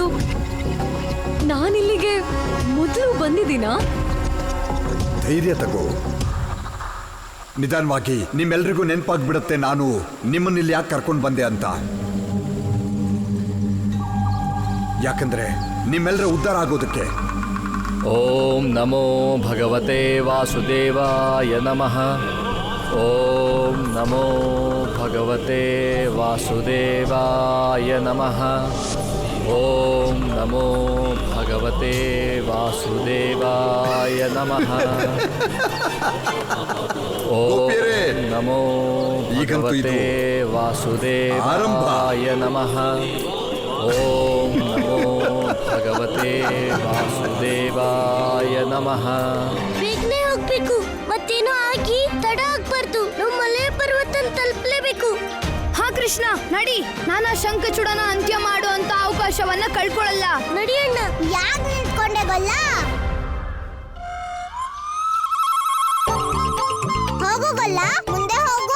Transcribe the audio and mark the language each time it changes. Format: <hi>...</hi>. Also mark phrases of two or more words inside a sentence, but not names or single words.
<kn>ನಾನಿಲ್ಲಿಗೆ ಮೊದಲು ಬಂದಿದ್ದೀನಾ? ಧೈರ್ಯ ತಗೋ, ನಿಧಾನವಾಗಿ. ನಿಮ್ಮೆಲ್ರಿಗೂ ನೆನಪಾಗ್ಬಿಡುತ್ತೆ ನಾನು ನಿಮ್ಮನ್ನಿಲ್ಲಿ ಯಾಕೆ ಕರ್ಕೊಂಡು ಬಂದೆ ಅಂತ. ಯಾಕಂದ್ರೆ ನಿಮ್ಮೆಲ್ಲರ ಉದ್ಧಾರ ಆಗೋದಕ್ಕೆ.</kn> <sa>ಓಂ ನಮೋ ಭಗವತೆ ವಾಸುದೇವಾಯ ನಮಃ. ಓಂ ನಮೋ ಭಗವತೆ ವಾಸುದೇವಾಯ ನಮಃ. ಓಂ ನಮೋ ಭಗವತೆ ವಾಸುದೇವಾಯ ನಮಃ. ಓಂ ನಮೋ ಭಗವತೆ ವಾಸುದೇವಾಯ ನಮಃ. ಓಂ ನಮೋ ಭಗವತೆ ವಾಸುದೇವಾಯ ನಮಃ.</sa> <kn>ಬೇಗನೆ ಹೋಗ್ಬೇಕು, ಮತ್ತೇನೋ ಆಗಿ ತಡ ಆಗ್ಬಾರ್ದು. ನಾವು ಮಲೆ ಪರ್ವತನ ತಲುಪಲೇಬೇಕು. ಹಾ ಕೃಷ್ಣ, ನಡಿ. ನಾನು ಶಂಖಚೂಡನ ಅಂತ್ಯ ಮಾಡುವಂತ ಅವಕಾಶವನ್ನ ಕಳ್ಕೊಳ್ಳಲ್ಲ. ನಡಿಯಣ್ಣ. ಯಾಕೆ ನಿಂತ್ಕೊಂಡೆ ಗೊಲ್ಲ? ಹೋಗು ಗೊಲ್ಲ, ಮುಂದೆ ಹೋಗು.</kn>